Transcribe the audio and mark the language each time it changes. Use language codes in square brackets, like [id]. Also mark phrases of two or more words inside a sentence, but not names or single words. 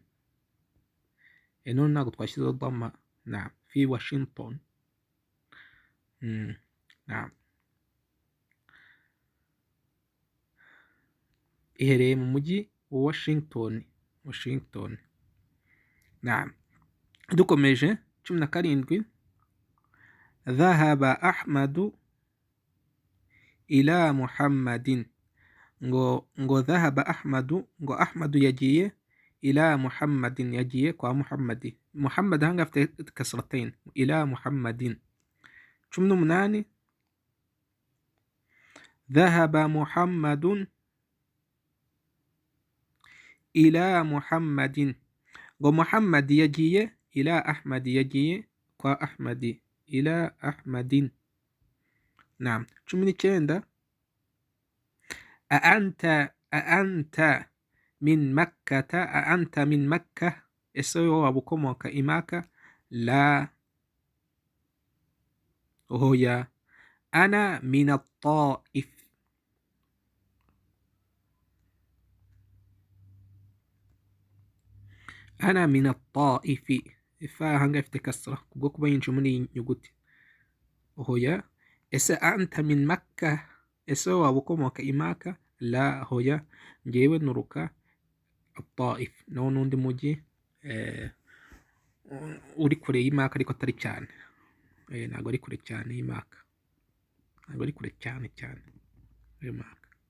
[rw] none ntabwo twashyizeho dama. [ar] نعم. في Washington. Naam. [rw] Iherereye mu mujyi wa Washington. [ar] Naam. Dukomeje 17 ذهب أحمد إلى محمد, ngo ذهب أحمد, [rw] ngo Ahmadu yagiye [ar] إلى محمد, [rw] yagiye kwa Muhammadi. Muhammad hanga afite kasratain, [ar] إلى محمد. 18 ذهب محمد إلى محمد, [rw] ngo Muhammad yagiye [ar] إلى أحمد, [rw] yagiye kwa Ahmadi, [ar] إلى أحمد. Naam. 19 أأنت من مكة، [rw] ese waba ukomoka i Maka? La, oya. [ar] أنا من الطائف، أنا من الطائف. [rw] Ifa hanga ifite kasra kubwo kuba yinjiye muri iyi nyuguti. Oya. Ese [ar] أنت من مكة, [rw] ese waba ukomoka i Maka? La, hoya, njyewe nuruka at-Taif, nawo n'undi mujyi uri kure y'Imaka ariko atari cyane. Ntabwo ari kure cyane y'Imaka, ntabwo ari kure cyane y'Imaka.